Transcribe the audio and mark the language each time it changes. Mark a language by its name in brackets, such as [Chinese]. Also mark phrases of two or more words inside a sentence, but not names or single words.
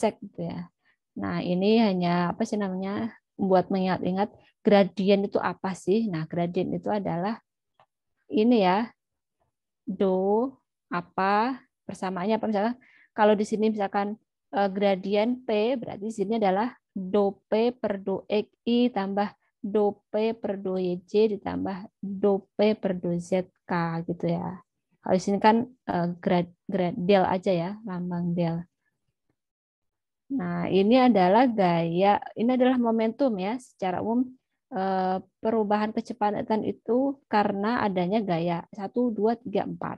[Indonesian] Nah, ini hanya apa sih namanya? buat mengingat-ingat gradien itu apa sih? Nah, gradien itu adalah ini ya, do apa persamaannya apa, misalkan kalau di sini misalkan gradien P, berarti di sini adalah do P per do XI tambah do P per do YJ ditambah do P per do ZK gitu ya. Kalau di sini kan del aja ya, lambang del. Nah, ini adalah ini adalah momentum ya, secara umum perubahan kecepatan itu karena adanya gaya 1, 2, 3, 4.